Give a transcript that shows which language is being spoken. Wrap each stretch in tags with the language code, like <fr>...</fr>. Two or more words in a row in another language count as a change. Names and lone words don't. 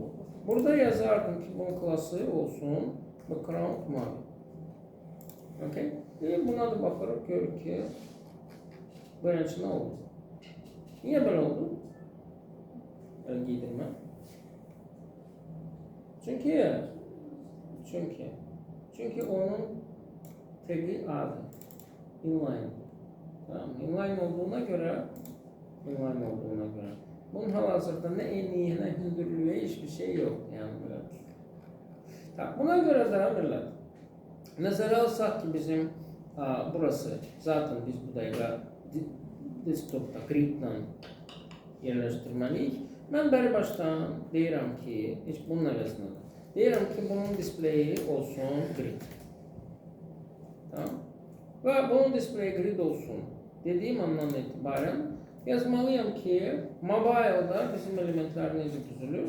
<tr>Burada yazardım ki bunun klası olsun background mavi. Okay?</tr> <az>Buna da baxırıq, görürük ki böylece nə oldu? Niyə belə oldu? Giydirmə. Çünkü onun tagi adı inline.</az> <tr>Tamam, inline olduğuna göre bunun hal-hazırda ne enliğe ne hündürlüğe hiçbir şey yok yani böyle. Tamam, buna göre de millet nazara alsak ki bizim burası zaten</tr> <az>biz bu daqiqa desktopda gridlə yerləşdirməliyik. Mən bəri başdan deyirəm ki, heç bunun əvəzinə deyirəm ki, bunun displeyi olsun grid. Tamam. Və bunun displeyi grid olsun dediyim andan etibarən yazmalıyam ki, mobile'da bizim elementler necə düzülür?</az>